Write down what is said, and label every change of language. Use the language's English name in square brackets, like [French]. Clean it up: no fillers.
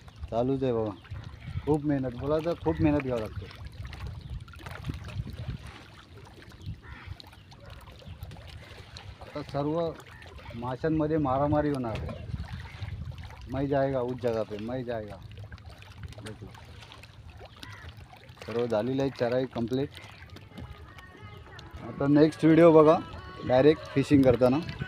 [Marathi] चालूच आहे बाबा. खूप मेहनत, बोला तर खूप मेहनत घ्यावं लागते. आता सर्व माशांमध्ये मारामारी होणार आहे. [Hindi] मैं जाएगा उस जगह पे, मैं जाएगा. [Marathi] देखो सर्व झालेलं आहे चराई कंप्लीट. आता नेक्स्ट व्हिडिओ बघा डायरेक्ट फिशिंग करताना.